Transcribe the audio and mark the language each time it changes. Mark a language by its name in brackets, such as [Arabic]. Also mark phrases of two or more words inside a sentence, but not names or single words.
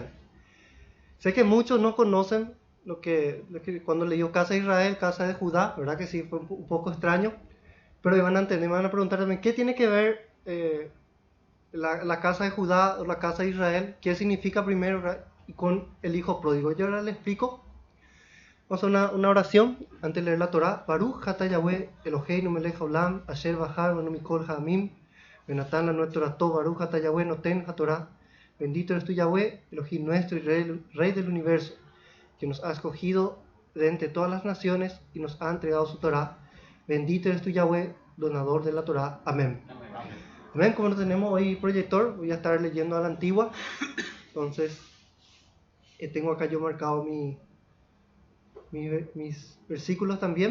[Spanish] Sé que muchos no conocen lo que cuando leyó Casa de Israel, Casa de Judá, ¿verdad que sí? Fue un poco extraño, pero me van a entender, me van a preguntar también, ¿qué tiene que ver la Casa de Judá o la Casa de Israel? ¿Qué significa primero con el hijo pródigo? Yo ahora les explico. Vamos a hacer una oración antes de leer la Torá. [Hebrew] ברוך אתה יהוה אלהינו מלך העולם אשר בחר בנו מכל העמים ונתן לנו את תורתו ברוך אתה יהוה נותן התורה. [Spanish] Bendito eres tú, Yahweh, Elohim nuestro y Rey del universo, que nos ha escogido de entre todas las naciones y nos ha entregado su Torá. Bendito eres tú, Yahweh, donador de la Torá. Amén. Amén. Como no tenemos hoy proyector, voy a estar leyendo a la antigua. Entonces, tengo acá yo marcado mis versículos también.